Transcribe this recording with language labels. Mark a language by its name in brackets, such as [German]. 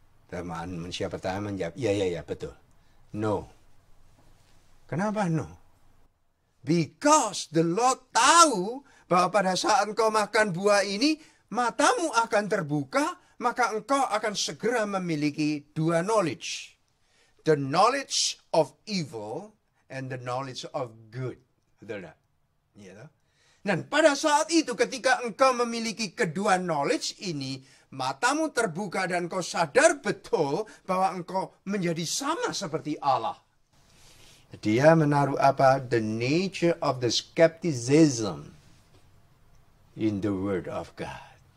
[Indonesian] Teman manusia pertama menjawab, ya betul. No. Kenapa no? [English] Because the Lord [Indonesian] tahu bahwa pada saat engkau makan buah ini, matamu akan terbuka, maka engkau akan segera memiliki dua knowledge. [English] The knowledge of evil and the knowledge of good. [Indonesian] Betul tidak? Iya. Dan pada saat itu ketika engkau memiliki kedua knowledge ini, matamu terbuka dan engkau sadar betul bahwa engkau menjadi sama seperti Allah. Dia menaruh apa? [English] The nature of the skepticism in the word of God.